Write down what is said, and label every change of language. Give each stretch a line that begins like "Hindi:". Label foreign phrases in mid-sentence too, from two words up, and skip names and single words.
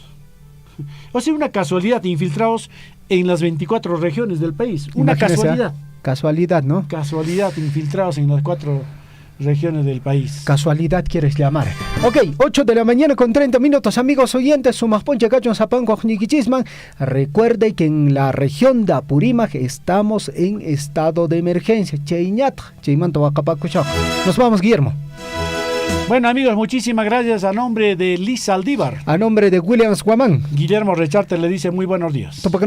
Spanish: O sea, una casualidad, infiltrados en las 24 regiones del país. Una casualidad. Casualidad, ¿no? Casualidad, infiltrados en las 4 regiones del país. Casualidad quieres llamar. Ok, 8 de la mañana con 30 minutos, amigos oyentes. Sumas poncha cachon zapanco chisman. Recuerde que en la región de Apurímac estamos en estado de emergencia. Nos vamos, Guillermo. Bueno, amigos, muchísimas gracias a nombre de Liz Aldívar. A nombre de Williams Guamán. Guillermo Recharte le dice muy buenos días.